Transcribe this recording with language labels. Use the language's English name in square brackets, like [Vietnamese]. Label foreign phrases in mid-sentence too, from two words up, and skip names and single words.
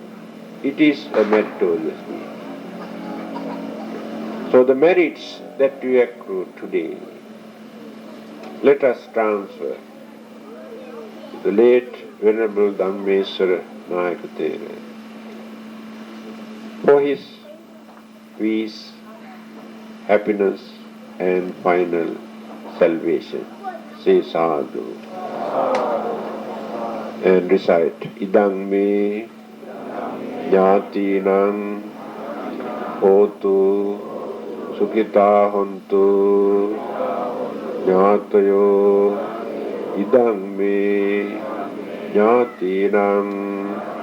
[English] It is a meritorious deed. So the merits that we accrue today, let us transfer to the late Venerable Dhammaswara Nayakatera for his peace, happiness and final salvation. Say sadhu and recite [Pali] Idang me Jnatinang Hotu Sukhita Hontu Jnatayo Idang me Jnatinang